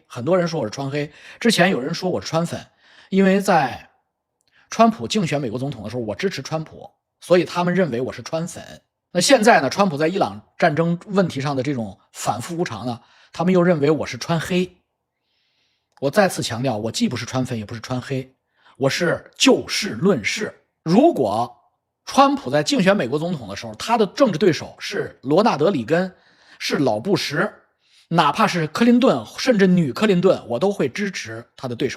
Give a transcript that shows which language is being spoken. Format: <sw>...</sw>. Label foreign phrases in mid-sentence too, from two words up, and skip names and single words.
<zh>很多人說我是川黑，之前有人說我是川粉，因為在川普競選美國總統的時候，我支持川普，所以他們認為我是川粉。那現在呢，川普在伊朗戰爭問題上的這種反覆無常呢，他們又認為我是川黑。我再次強調，我既不是川粉，也不是川黑，我是就事論事。如果川普在競選美国總統的時候，他的政治对手是羅納德·里根，是老布什，哪怕是克林頓，甚至女克林頓，我都會支持他的对手。</zh>